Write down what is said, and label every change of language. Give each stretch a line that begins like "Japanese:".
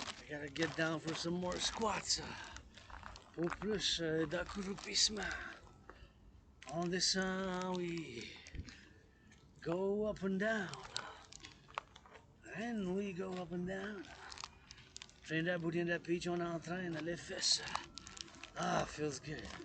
English: Gotta get down for some more squats.
French: Pour plus d'accroupissement. On descend,
English: we go up and down. And we go up and down. Train that booty and that peach,
French: on entraîne les fesses.
English: Ah, feels good.